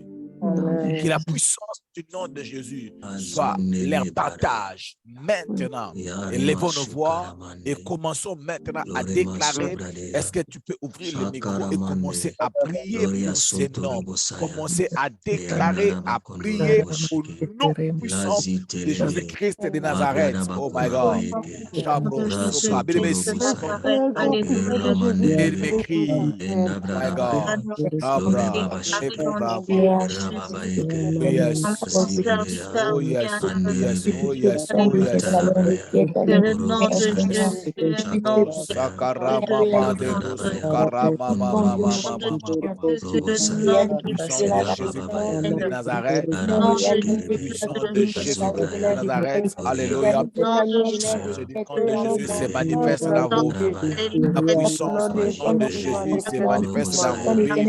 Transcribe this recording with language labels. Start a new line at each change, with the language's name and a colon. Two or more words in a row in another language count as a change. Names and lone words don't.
French: Que la puissance du nom de Jésus soit leur partage maintenant. Élevons nos voix et commençons maintenant à déclarer. Est-ce que tu peux ouvrir le micro et commencer à prier pour ces noms? Commencer à déclarer, à prier au nom puissant de Jésus-Christ de Nazareth.
English: Oh my God. My God. yes, oh yes, yes, oh yes, oh yes.
French: Que le nom de Jésus, que le nom de Jésus. Sakarama de Karama mama mama puissant de Jésus de Nazareth, puissant de Jésus de Nazareth, alléluia. Le nom de Jésus se manifeste dans vos vies. La puissance du nom de Jésus se manifeste dans vos vies.